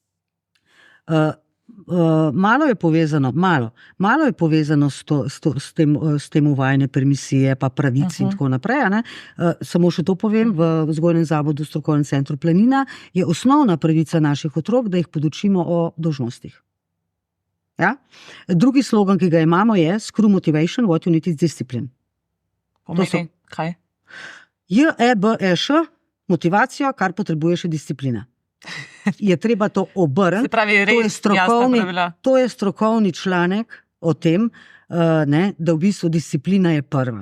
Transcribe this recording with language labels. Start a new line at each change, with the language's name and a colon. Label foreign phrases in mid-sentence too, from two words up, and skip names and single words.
Slovenian: Malo je povezano s tem uvajanje permisije, pa pravic in tako naprej. Samo še to povem, v Vzgojnem zavodu Strokovnem centru Planina je osnovna pravica naših otrok, da jih podučimo o dolžnostih. Ja? Drugi slogan, ki ga imamo, je
English: Screw motivation, what you need is discipline.
Slovenian: Pomeni, kaj? JEBŠ, motivacijo, kar potrebuješ, je disciplina. Je treba to obrniti. Se pravi, res jasna pravila. To je strokovni članek o tem, da v bistvu disciplina je prva.